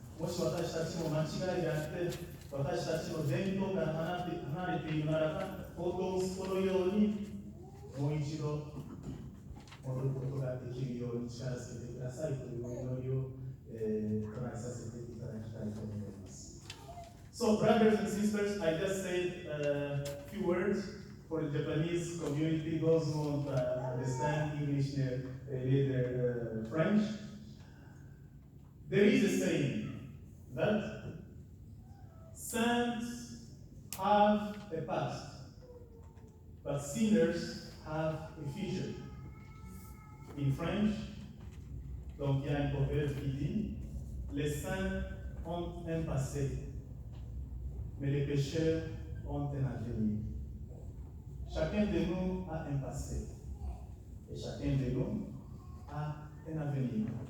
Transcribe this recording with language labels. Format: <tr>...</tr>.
<ja>もし私たちも間違いであって私たちの伝統から離れているならば報道すこのようにもう一度戻ることができるように力づけてくださいというお祈りを唱えさせていただきたいと思います。</ja> <en>So, brothers and sisters, I just said a few words for the Japanese community, those who won't understand English neither French. There is a saying that saints have a past, but sinners have a future. In French,</en> <fr>donc il y a un proverbe qui dit les saints ont un passé, mais les pécheurs ont un avenir. Chacun de nous a un passé et chacun de nous a un avenir.</fr>